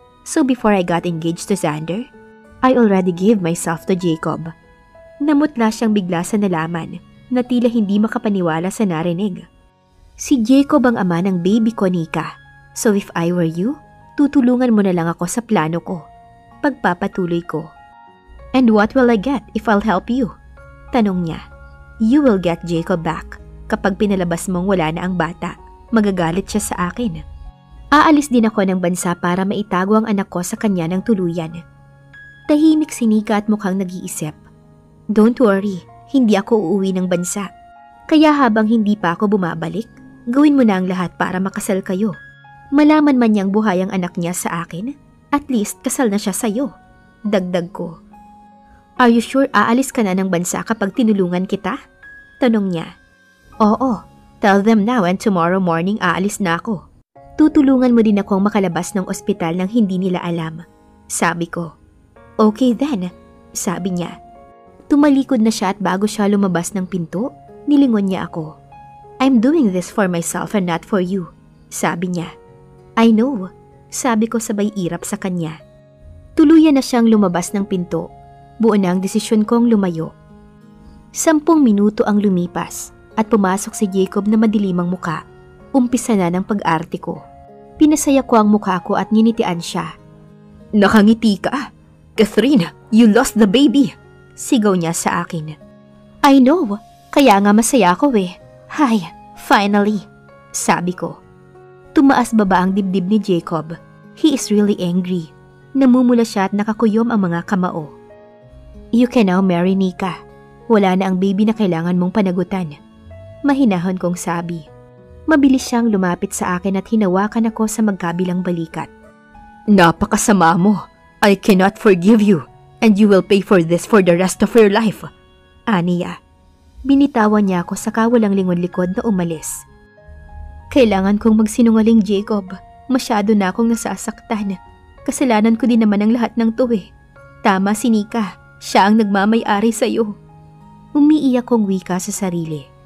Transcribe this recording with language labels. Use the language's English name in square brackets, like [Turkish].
[English] So before I got engaged to Xander, I already gave myself to Jacob. [Filipino] Namutla siyang bigla sa nalaman na tila hindi makapaniwala sa narinig. Si Jacob ang ama ng baby ko, Nika. [English] So if I were you, [Filipino] tutulungan mo na lang ako sa plano ko. Pagpapatuloy ko. [English] And what will I get if I'll help you? [Filipino] Tanong niya. [English] You will get Jacob back. [Filipino] Kapag pinalabas mong wala na ang bata, magagalit siya sa akin. Aalis din ako ng bansa para maitago ang anak ko sa kanya ng tuluyan. Tahimik si Nika at mukhang nag-iisip. [English] Don't worry, [Filipino] hindi ako uuwi ng bansa. Kaya habang hindi pa ako bumabalik, gawin mo na ang lahat para makasal kayo. Malaman man niyang buhay ang anak niya sa akin, at least kasal na siya sa'yo. Dagdag ko. [English] Are you sure [Filipino] aalis ka na ng bansa kapag tinulungan kita? Tanong niya. Oo, [English] tell them now and tomorrow morning [Filipino] aalis na ako. Tutulungan mo din akong makalabas ng ospital nang hindi nila alam. Sabi ko. Okay then, sabi niya. Tumalikod na siya at bago siya lumabas ng pinto, nilingon niya ako. [English] I'm doing this for myself and not for you, [Filipino] sabi niya. [English] I know, [Filipino] sabi ko sabay irap sa kanya. Tuluyan na siyang lumabas ng pinto. Buo na ang desisyon kong lumayo. 10 minuto ang lumipas at pumasok si Jacob na madilimang muka. Umpisa na ng pag-arte ko. Pinasaya ko ang mukha ko at ninitian siya. Nakangiti ka. [English] Catherine, you lost the baby. [Filipino] Sigaw niya sa akin. [English] I know, [Filipino] kaya nga masaya ako eh. [English] Hi, finally, [Filipino] sabi ko. Tumaas baba ang dibdib ni Jacob. [English] He is really angry. [Filipino] Namumula siya at nakakuyom ang mga kamao. [English] You can now marry Nika. [Filipino] Wala na ang baby na kailangan mong panagutan. Mahinahon kong sabi. Mabilis siyang lumapit sa akin at hinawakan ako sa magkabilang balikat. Napakasama mo. [English] I cannot forgive you. And you will pay for this for the rest of your life. [Filipino] Aniya. Binitawan niya ako sa kawalang lingon-likod na umalis. Kailangan kong magsinungaling, Jacob. Masyado na akong nasasaktan. Kasalanan ko din naman ang lahat ng to eh. Tama si Nika. Siya ang nagmamay-ari sa'yo. Umiiyak kong wika sa sarili.